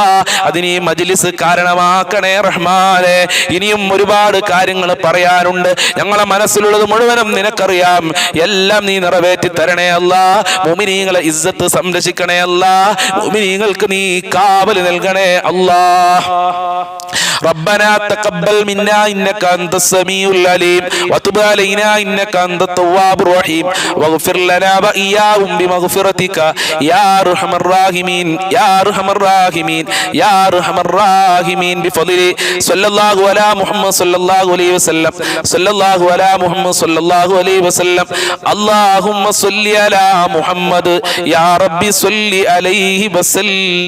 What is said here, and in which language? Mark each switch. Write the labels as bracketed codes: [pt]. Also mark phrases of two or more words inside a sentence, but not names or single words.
[ml] അതിന് ഈ മജ്ലിസ് കാരണമാക്കണേ റഹ്മാനെ. ഇനിയും ഒരുപാട് കാര്യങ്ങൾ പറയാനുണ്ട്. ഞങ്ങളെ മനസ്സിലുള്ളത് മുഴുവനും നിനക്കറിയാം. എല്ലാം നീ നിറവേറ്റി തരണേ അല്ലാ. മുഅ്മിനീങ്ങളെ ഇസ്സത്ത് സംരക്ഷിക്കണേ അല്ലാ. മുഅ്മിനീങ്ങൾക്ക് നീ കാവൽ നൽകണേ അല്ലാ. [ar] ربنا تقبل منا إنك أنت السميع العليم وتب علينا إنك أنت التواب الرحيم واغفر لنا وإياهم بمغفرتك يا أرحم الراحمين يا أرحم الراحمين يا أرحم الراحمين بفضل صلى الله على محمد صلى الله عليه وسلم صلى الله على محمد صلى الله عليه وسلم اللهم صل على محمد يا ربي صل عليه وسلم.